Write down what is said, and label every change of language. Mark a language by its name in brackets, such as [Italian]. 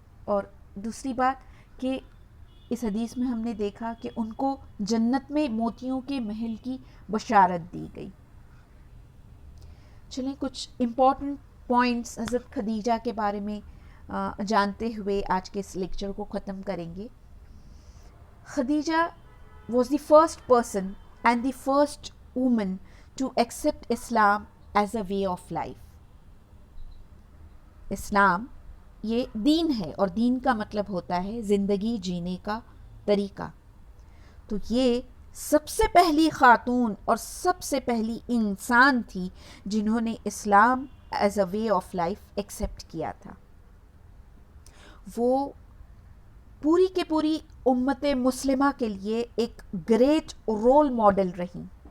[Urdu] اور دوسری بات کہ اس حدیث میں ہم نے دیکھا کہ ان کو جنت میں موتیوں کے محل کی بشارت دی گئی. چلیں کچھ امپورٹنٹ پوائنٹس حضرت خدیجہ کے بارے میں جانتے ہوئے آج کے اس لیکچر کو ختم کریں گے. [English] Khadija was the first person and the first woman to accept Islam as a way of life. [Urdu] اسلام یہ دین ہے اور دین کا مطلب ہوتا ہے زندگی جینے کا طریقہ. تو یہ سب سے پہلی خاتون اور سب سے پہلی انسان تھی جنہوں نے اسلام [English] as a way of life [Urdu] accept کیا تھا. وہ پوری کے پوری امت مسلمہ کے لیے ایک گریٹ رول ماڈل رہیں.